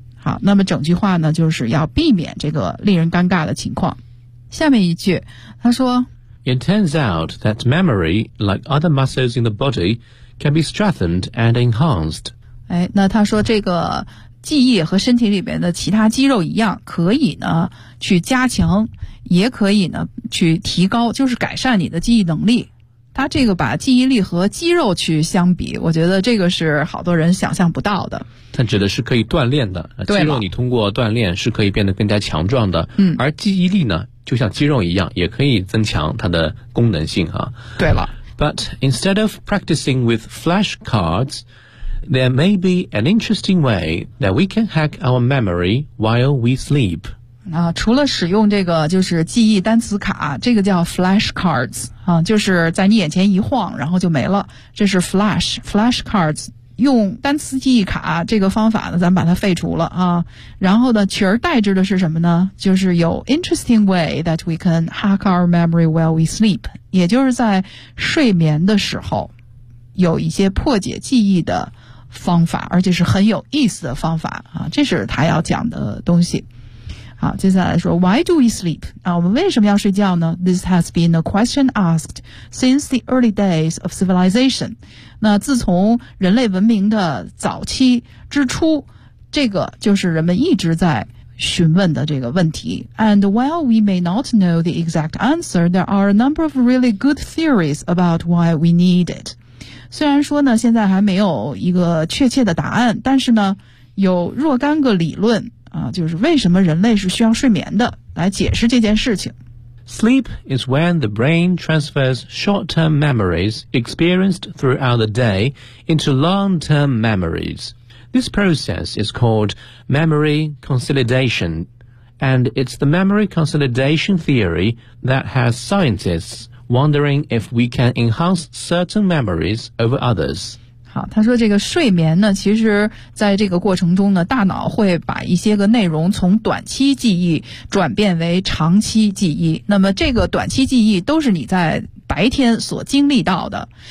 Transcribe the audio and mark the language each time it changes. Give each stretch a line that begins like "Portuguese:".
Chinese: 好，那么整句话呢，就是要避免这个令人尴尬的情况。下面一句，他说
English: It turns out that memory, like other muscles in the body, can be strengthened and enhanced.
Chinese: 哎，那他说这个记忆和身体里面的其他肌肉一样，可以呢去加强，也可以呢去提高，就是改善你的记忆能力。他这个把记忆力和肌肉去相比，我觉得这个是好多人想象不到的。他指的是可以锻炼的，肌肉你通过锻炼是可以变得更加强壮的。嗯，而记忆力呢，就像肌肉一样，也可以增强它的功能性啊。对了。
English: But instead of practicing with flashcards,There may be an interesting way that we can hack our memory while we sleep.
Chinese: 啊，除了使用这个就是记忆单词卡，这个叫 flashcards 啊，就是在你眼前一晃，然后就没了。这是 flashcards 用单词记忆卡这个方法呢，咱把它废除了啊。然后呢，取而代之的是什么呢？就是有
English: interesting way that we can hack our memory while we sleep，
Chinese: 也就是在睡眠的时候有一些破解记忆的方法，而且是很有意思的方法啊，这是他要讲的东西。好，接下来说
English: ,why do we sleep?
Chinese: 啊，我们为什么要睡觉呢？
English: This has been a question asked since the early days of civilization.
Chinese: 那自从人类文明的早期之初，这个就是人们一直在询问的这个问题。
English: And while we may not know the exact answer, there are a number of really good theories about why we need it.
Chinese: 虽然说呢，现在还没有一个确切的答案，但是呢，有若干个理论啊，就是为什么人类是需要睡眠的，来解释这件事情。
English: Sleep is when the brain transfers short-term memories experienced throughout the day into long-term memories. This process is called memory consolidation, and it's the memory consolidation theory that has scientists. Wondering if we can enhance certain memories over others.
Chinese: 好，他说这个睡眠呢，其实在这个过程中呢，大脑会把一些个内容从短期记忆转变为长期记忆。那么这个短期记忆都是你在白天所经历到的。